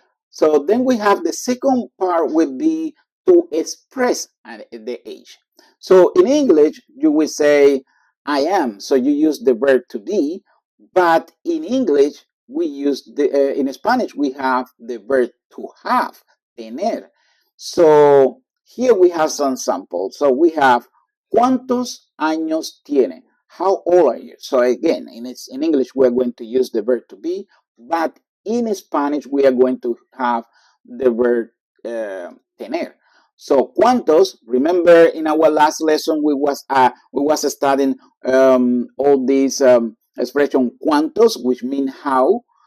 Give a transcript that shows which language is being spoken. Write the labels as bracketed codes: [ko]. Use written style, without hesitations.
[en] So then we have the second part would be to express the age. So in English, you will say I am. So you use the verb to be, but in English, we use in Spanish, we have the verb to have, tener. So here we have some samples. [es] So we have, ¿cuántos años tiene? [en] How old are you? So again, in English, we're going to use the verb to be, but in Spanish, we are going to have the verb tener. So cuántos, remember in our last lesson, we was studying all these expression cuántos, which mean how.